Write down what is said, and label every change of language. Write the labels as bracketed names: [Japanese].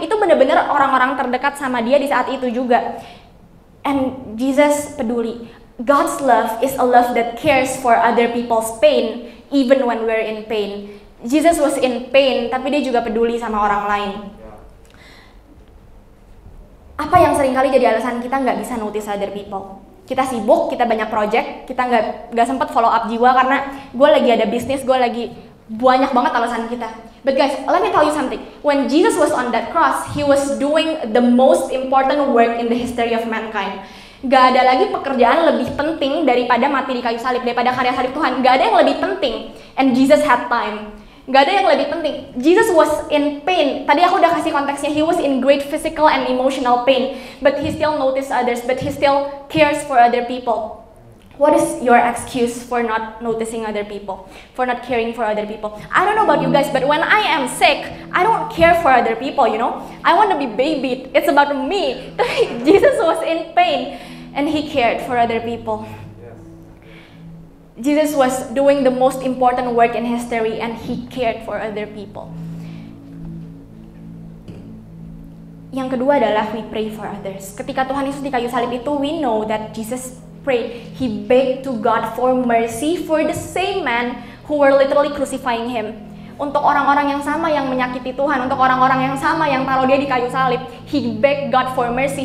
[Indonesian] Itu bener-bener orang-orang terdekat sama dia di saat itu juga. [English] And Jesus [Indonesian] peduli. [English] God's love is a love that cares for other people's pain even when we're in pain. Jesus was in pain [Indonesian] tapi dia juga peduli sama orang lain. Apa yang seringkali jadi alasan kita nggak bisa [English] notice other people? [Indonesian] Kita sibuk, kita banyak project, kita nggak sempat follow up jiwa karena gue lagi ada bisnis, gue lagi banyak banget alasan kita. [English] But guys, let me tell you something. When Jesus was on that cross, he was doing the most important work in the history of mankind. [Indonesian] Gak ada lagi pekerjaan lebih penting daripada mati di kayu salib, daripada karya salib Tuhan. Gak ada yang lebih penting. [English] And Jesus had time. [Indonesian] Gak ada yang lebih penting. [English] Jesus was in pain. [Indonesian] Tadi aku udah kasih konteksnya. [English] He was in great physical and emotional pain. But he still noticed others. But he still cares for other people. What is your excuse for not noticing other people? For not caring for other people? I don't know about you guys, but when I am sick, I don't care for other people, you know? I want to be babied. It's about me. Jesus was in pain. And he cared for other people. Jesus was doing the most important work in history and he cared for other people. [Indonesian] Yang kedua adalah [English] we pray for others. [Indonesian] Ketika Tuhan Yesus di kayu salib itu, [English] we know that Jesus prayed. He begged to God for mercy for the same man who were literally crucifying him. [Indonesian] Untuk orang-orang yang sama yang menyakiti Tuhan, untuk orang-orang yang sama yang taruh dia di kayu salib, [English] he begged God for mercy.